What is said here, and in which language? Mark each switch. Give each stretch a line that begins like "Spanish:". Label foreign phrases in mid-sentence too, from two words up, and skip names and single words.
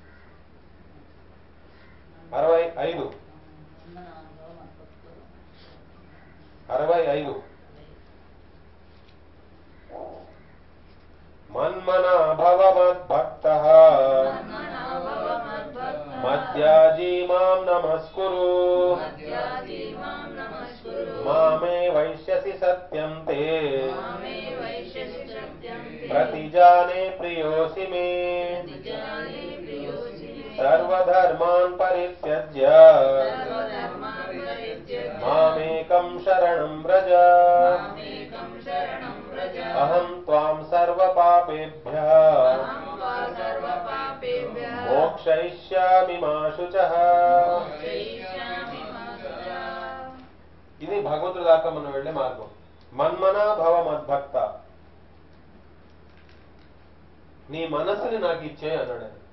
Sanskrit: 65 మన్మనా భవ మద్భక్తః మధ్యాజీ మాం నమస్కురు మామే వైష్యసి సత్యం తే ప్రతిజానే ప్రియోసి మే సర్వధర్మాన్ పరిత్యజ్య మామేకం శరణం వ్రజ అహం త్వాం సర్వపాపేభ్యః మోక్షయిష్యామి మా శుచః.
Telugu: ఇది భగవంతుడి దాకా మనం వెళ్లే మార్గం.
Sanskrit: మన్మనా భవ మద్భక్త,
Telugu: నీ మనస్సుని నాకు ఇచ్చే అన్నాడు.